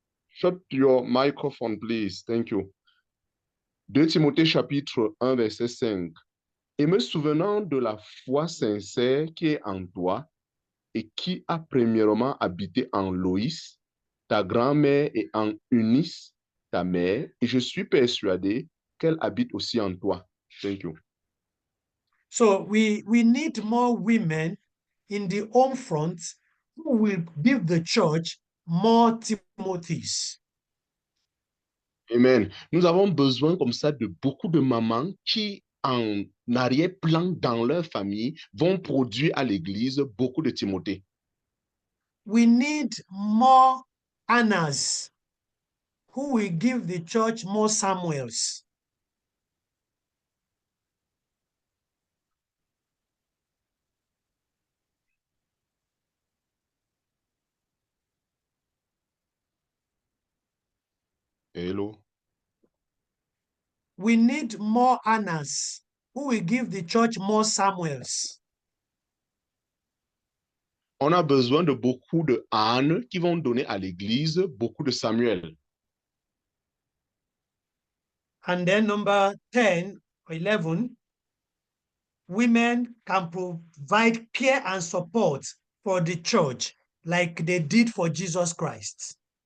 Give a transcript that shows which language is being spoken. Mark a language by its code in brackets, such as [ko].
[en] Shut your microphone, please. Thank you. [fr] 2 Timothée chapitre 1, verset 5. Et me souvenant de la foi sincère qui est en toi et qui a premièrement habité en Loïs, ta grand-mère, et en Eunice, ta mère, et je suis persuadé qu'elle habite aussi en toi. [en] Thank you. So we need more women in the home front who will give the church more Timothys. Amen. [fr] Nous avons besoin comme ça de beaucoup de mamans qui, en arrière-plan dans leur famille, vont produire à l'église beaucoup de Timothée. [en] We need more Annas who will give the church more Samuels. Hello. We need more Annas who will give the church more Samuels. [fr] On a besoin de beaucoup de Anne qui vont donner à l'église beaucoup de Samuel. [en] And then number 10 or 11, women can provide care and support for the church like they did for Jesus Christ.